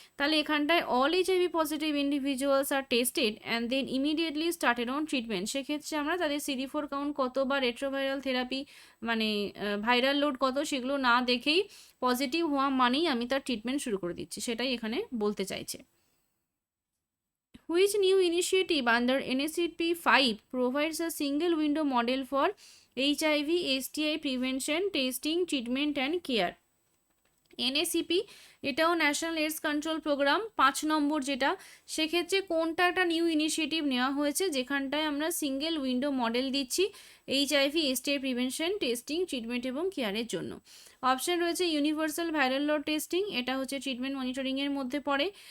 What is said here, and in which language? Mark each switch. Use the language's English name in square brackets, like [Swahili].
[Bangla] তাহলে এখানটায় [English] All HIV positive individuals are tested and then immediately started on treatment. [Bangla] সেক্ষেত্রে আমরা তাদের CD4 কাউন্ট কত বা রেট্রোভাইরাল থেরাপি মানে ভাইরাল লোড কত সেগুলো না দেখেই পজিটিভ হওয়া মানেই আমি তার ট্রিটমেন্ট শুরু করে দিচ্ছি, সেটাই এখানে বলতে চাইছে। [English] Which new initiative under NACP 5 provides a single window model for HIV, STI prevention, testing, treatment and care? [Bangla] এনএসিপি এটাও ন্যাশনাল এইডস কন্ট্রোল প্রোগ্রাম 5 নম্বর, যেটা সেক্ষেত্রে কোনটা একটা নিউ ইনিশিয়েটিভ নেওয়া হয়েছে যেখানটায় আমরা সিঙ্গেল উইন্ডো মডেল দিচ্ছি HIV, STI prevention, testing, treatment এবং কেয়ারের জন্য। অপশন রয়েছে ইউনিভার্সাল ভাইরাল লোড টেস্টিং, এটা হচ্ছে ট্রিটমেন্ট মনিটরিংয়ের মধ্যে পড়ে।